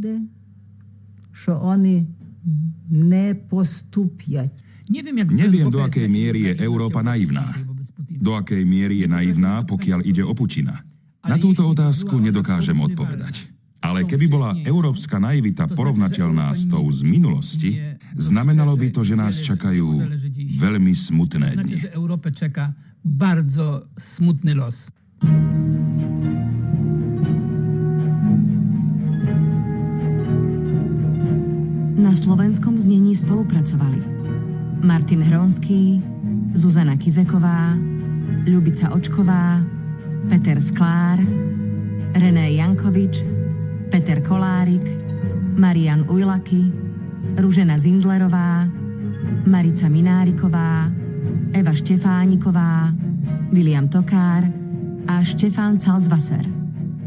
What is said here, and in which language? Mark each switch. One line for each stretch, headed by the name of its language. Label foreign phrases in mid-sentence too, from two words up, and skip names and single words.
Slovak: Neviem, do akej miery je Európa naivná. Do akej miery je naivná, pokiaľ ide o Putina. Na túto otázku nedokážem odpovedať. Ale keby bola európska naivita porovnateľná s tou z minulosti, znamenalo by to, že nás čakajú veľmi smutné dni.
Polish: Bardzo smutny los.
Slovak: Na slovenskom znení spolupracovali Martin Hronský, Zuzana Kizeková, Ľubica Očková, Peter Sklár, René Jankovič, Peter Kolárik, Marian Ujlaky, Ružena Zindlerová, Marica Mináriková, Eva Štefániková, William Tokár a Štefán Calcvasser.